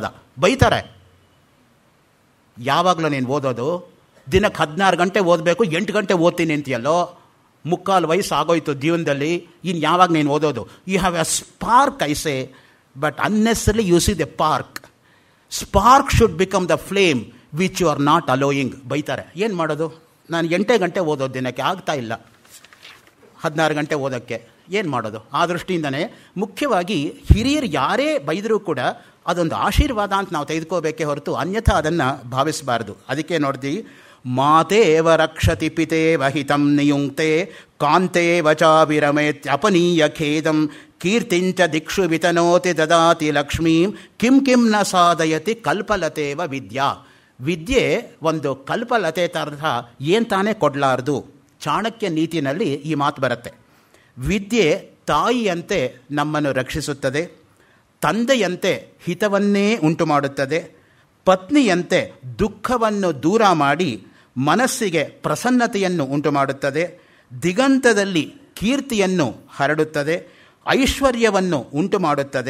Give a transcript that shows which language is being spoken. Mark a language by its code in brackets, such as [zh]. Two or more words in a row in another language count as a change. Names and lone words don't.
[kn] ಬೈತಾರೆ, ಯಾವಾಗಲೂ ನೀನು ಓದೋದು ದಿನಕ್ಕೆ 16 ಗಂಟೆ ಓದಬೇಕು, 8 ಗಂಟೆ ಓದ್ತೀನಿ ಅಂತೀಯಲ್ಲೋ, 3/4 ವಯಸ್ಸು ಆಗೋಯ್ತು ಜೀವನದಲ್ಲಿ, ಇನ್ನು ಯಾವಾಗ ನೀನು ಓದೋದು? [en] You have a spark I say, but unnecessarily you see the park. Spark should become the flame which you are not allowing. [kn] ಬೈತಾರೆ, ಏನು ಮಾಡೋದು? ನಾನು 8 ಗಂಟೆ ಓದೋದು ದಿನಕ್ಕೆ, ಆಗ್ತಾ ಇಲ್ಲ 16 ಗಂಟೆ ಓದೋಕ್ಕೆ, ಏನು ಮಾಡೋದು? ಆ ದೃಷ್ಟಿಯಿಂದನೇ ಮುಖ್ಯವಾಗಿ ಹಿರಿಯರು ಯಾರೇ ಬೈದರೂ ಕೂಡ ಅದೊಂದು ಆಶೀರ್ವಾದ ಅಂತ ನಾವು ತೆಗೆದುಕೋಬೇಕೇ ಹೊರತು ಅನ್ಯಥಾ ಅದನ್ನು ಭಾವಿಸಬಾರ್ದು. ಅದಕ್ಕೆ ನೋಡ್ತೀವಿ, [sa] ಮಾತೇವ ರಕ್ಷತಿ ಪಿತೇವ ಹಿತಂ ನಿಯುಂಕ್ತೆ ಕಾಂತೇವ ಚಾವಿರಮೇತ್ಯಪನೀಯ ಖೇದಂ ಕೀರ್ತಿಂಚ ದಿಕ್ಷು ವಿತನೋತಿ ದದಾತಿ ಲಕ್ಷ್ಮೀಂ ಕಿಂ ಕಿಂ ನ ಸಾಧಯತಿ ಕಲ್ಪಲತೇವ ವಿದ್ಯಾ. [kn] ವಿದ್ಯೆ ಒಂದು ಕಲ್ಪಲತೆ ತರಹ ಏನು ತಾನೇ ಕೊಡಲಾರ್ದು. ಚಾಣಕ್ಯ ನೀತಿನಲ್ಲಿ ಈ ಮಾತು ಬರುತ್ತೆ. ವಿದ್ಯೆ ತಾಯಿಯಂತೆ ನಮ್ಮನ್ನು ರಕ್ಷಿಸುತ್ತದೆ, ತಂದೆಯಂತೆ ಹಿತವನ್ನೇ ಉಂಟು ಮಾಡುತ್ತದೆ, ಪತ್ನಿಯಂತೆ ದುಃಖವನ್ನು ದೂರ ಮಾಡಿ ಮನಸ್ಸಿಗೆ ಪ್ರಸನ್ನತೆಯನ್ನು ಉಂಟು ಮಾಡುತ್ತದೆ, ದಿಗಂತದಲ್ಲಿ ಕೀರ್ತಿಯನ್ನು ಹರಡುತ್ತದೆ, ಐಶ್ವರ್ಯವನ್ನು ಉಂಟು ಮಾಡುತ್ತದೆ.